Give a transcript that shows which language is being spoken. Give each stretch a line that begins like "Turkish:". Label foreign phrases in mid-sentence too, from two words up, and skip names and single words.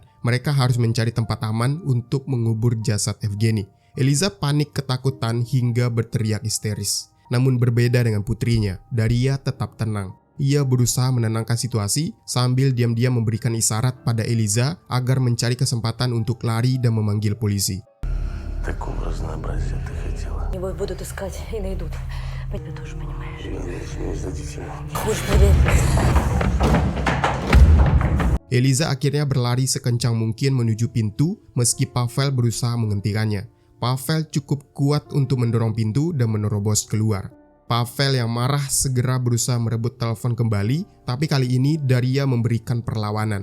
Indonesian: Mereka harus mencari tempat aman untuk mengubur jasad Evgeny. Eliza panik ketakutan hingga berteriak histeris. Namun berbeda dengan putrinya, Daria tetap tenang. Ia berusaha menenangkan situasi sambil diam-diam memberikan isyarat pada Eliza agar mencari kesempatan untuk lari dan memanggil polisi.
Russian: Такого разнообразия ты хотела. Его будут искать и найдут. Ты тоже понимаешь. Не сдадите его. Хочешь проверить?
Indonesian: Eliza akhirnya berlari sekencang mungkin menuju pintu meski Pavel berusaha menghentikannya. Pavel cukup kuat untuk mendorong pintu dan menerobos keluar. Pavel yang marah segera berusaha merebut telepon kembali, tapi kali ini Daria memberikan perlawanan.